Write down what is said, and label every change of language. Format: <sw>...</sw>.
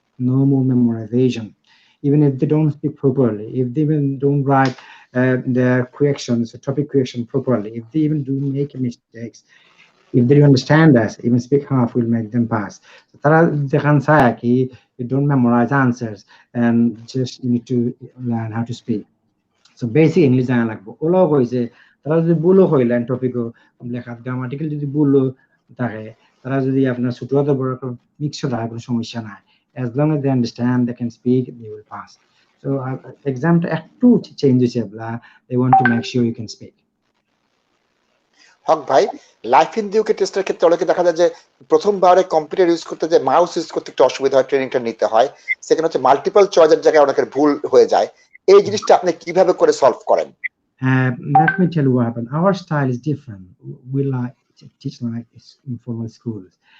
<en>No more memorization. Even if they don't speak properly, if they even don't write their questions, topic question properly, if they even do make mistakes, if they understand us, even speak half will make them pass. So they can say you don't memorize answers and just you need to learn how to speak. So basic English</en> <bn>জানা লাগবে। ওলাও কইছে তারা যদি ভুলও হইলেন টপিকও লেখা grammatical যদি ভুলও থাকে, তারা যদি আপনার ছোট হতে বড় মিক্সড হয় কোনো সমস্যা নাই,</bn> <en>as long as they understand they can speak they will pass. So examটা</en> <bn>একটু চেঞ্জ হয়েছে,</bn> <en>they want to make sure you can speak.</en> <bn>হক ভাই লাইফ ইন দিউকে টেস্টের ক্ষেত্রে অনেকে দেখা যায় যে প্রথমবারে কম্পিউটার ইউজ করতে যে মাউস ইউজ করতে একটু অসুবিধা হয়, ট্রেনিংটা নিতে হয়, সেখানে হচ্ছে মাল্টিপল চয়েসের জায়গায় অনেকের ভুল হয়ে যায়। এই জিনিসটা আপনি কিভাবে করে সলভ করেন?</bn> <en>Let me tell you what happened. Our style is different. We like to teach like informal schools.</en>